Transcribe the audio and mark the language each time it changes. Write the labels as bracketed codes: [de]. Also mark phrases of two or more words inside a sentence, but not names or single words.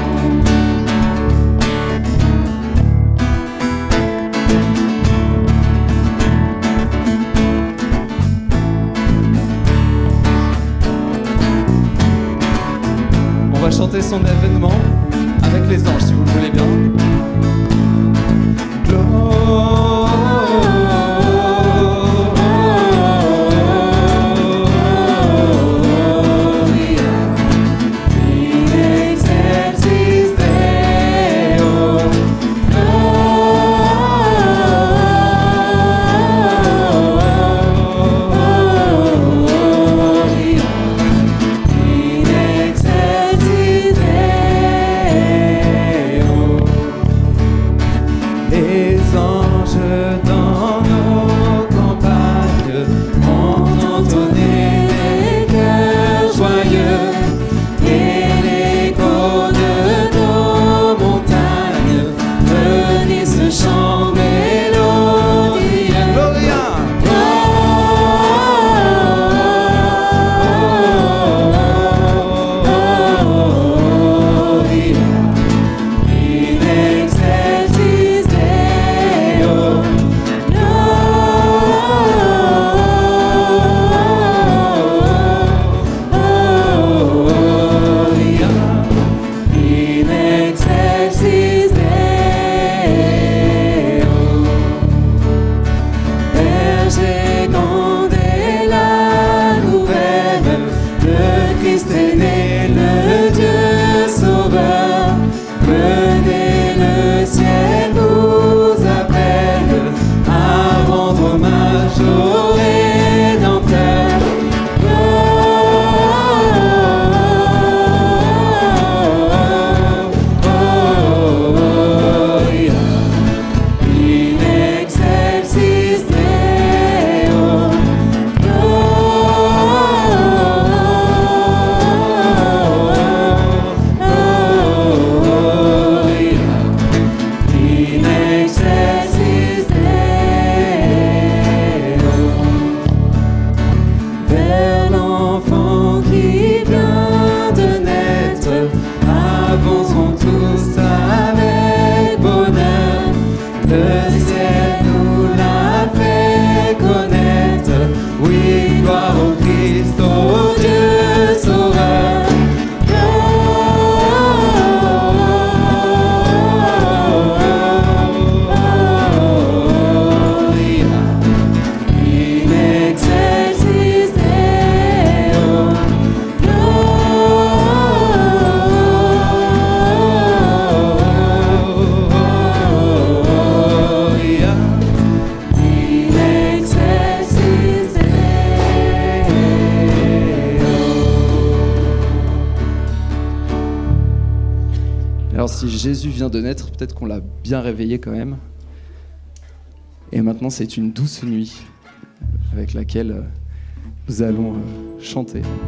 [fr] On va chanter son avènement avec les anges, si vous le voulez bien. [la] Gloria in excelsis Deo. Gloria in excelsis Deo. [fr] Les anges dans nos campagnes ont entonné des chœurs joyeux, et l'écho de nos montagnes venait ce chant mélodieux. [la] Gloria! Gloria in excelsis Deo. Gloria in excelsis Deo. [fr] Berger, grondez la nouvelle, le Christ est né, le Dieu sauveur. Venez, le ciel nous appelle à rendre hommage au Rédempteur. [la] Gloria in excelsis Deo. Gloria in excelsis Deo. [fr] Vers l'enfant qui vient de naître, avançons tous avec bonheur. Le ciel nous l'a fait connaître. Oui, gloire au Christ, au Dieu sauveur. [la] Gloria in excelsis Deo. Gloria in excelsis Deo. [fr] Alors si Jésus vient de naître, peut-être qu'on l'a bien réveillé quand même. Et maintenant c'est une douce nuit avec laquelle nous allons chanter.